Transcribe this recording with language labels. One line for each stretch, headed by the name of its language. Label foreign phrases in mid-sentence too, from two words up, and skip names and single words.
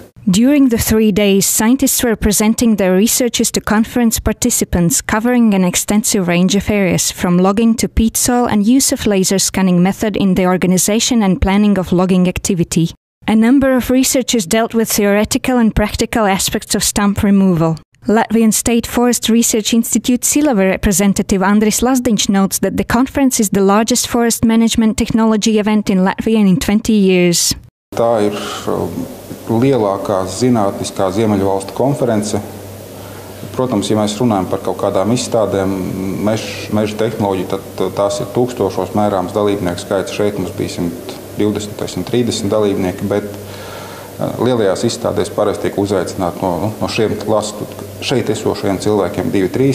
English: During the 3 days, scientists were presenting their researches to conference participants, covering an extensive range of areas, from logging to peat soil and use of laser scanning method in the organization and planning of logging activity. A number of researchers dealt with theoretical and practical aspects of stump removal. Latvian State Forest Research Institute Silava representative Andris Lazdiņš notes that the conference is the largest forest management technology event in Latvia in 20 years.
Latvian: Tā ir lielākā zinātniskā Ziemeļvalstu konference. Protams, ja mēs runājam par kaut kādām izstādēm, meža tehnoloģiju, tad tās ir tūkstošos mērāms dalībnieku skaits. Šeit mums bija 120 vai 130 dalībnieki, bet lielajās izstādēs parasti tiek uzaicināti no šiem šeit esošajiem cilvēkiem 2-3.